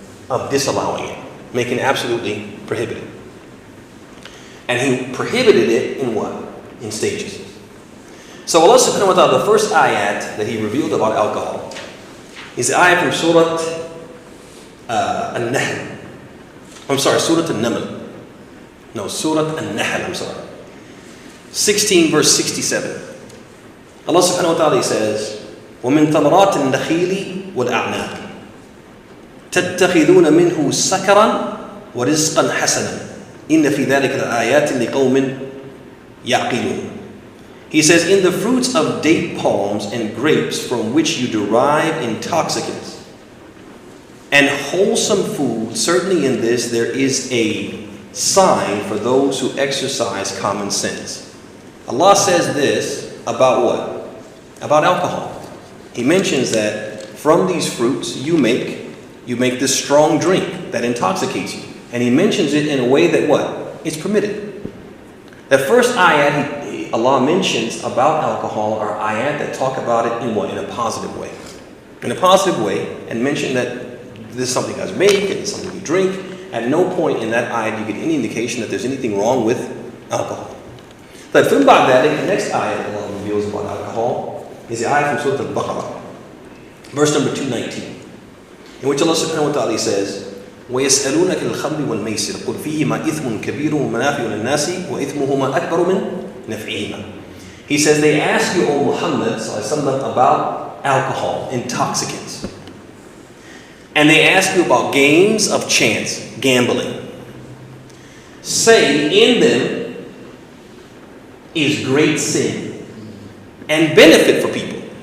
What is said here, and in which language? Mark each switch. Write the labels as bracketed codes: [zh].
[en] Of disallowing it, making it absolutely prohibited. And He prohibited it in what? In stages. So Allah subhanahu wa ta'ala, the first ayat that He revealed about alcohol is the ayat from Surah An-Nahl. I'm sorry, Surah An-Naml. No, Surah An-Nahl, I'm sorry. 16 verse 67. Allah subhanahu wa ta'ala says, [ar] وَمِن ثَمَرَاتِ النَّخِيلِ وَالْأَعْنَابِ تتخذون منه سكرا ورزقا حسنا إن في ذلك لآيات لقوم يعقلون. [en] He says, in the fruits of date palms and grapes from which you derive intoxicants and wholesome food, certainly in this there is a sign for those who exercise common sense. Allah says this about what? About alcohol. He mentions that from these fruits you make this strong drink that intoxicates you. And He mentions it in a way that what? It's permitted. The first ayat Allah mentions about alcohol are ayat that talk about it in what? In a positive way. In a positive way, and mention that this is something guys make, and it's something you drink. At no point in that ayat you get any indication that there's anything wrong with alcohol. But from that, the next ayat Allah reveals about alcohol is the ayat from Surah Al-Baqarah, verse number 219. In which Allah subhanahu wa ta'ala says, [ar] وَيَسْأَلُونَكَ الْخَمْرِ وَالْمَيْسِرِ قُلْ فِيهِمَا إِثْمٌ كَبِيرٌ وَمَنَافِعُ لِلنَّاسِ وَإِثْمُهُمَا أَكْبَرُ مِنْ نَفْعِهِمَا. [en] He says, they ask you, O Muhammad, about alcohol, intoxicants. And they ask you about games of chance, gambling. Say, in them is great sin and benefit for people.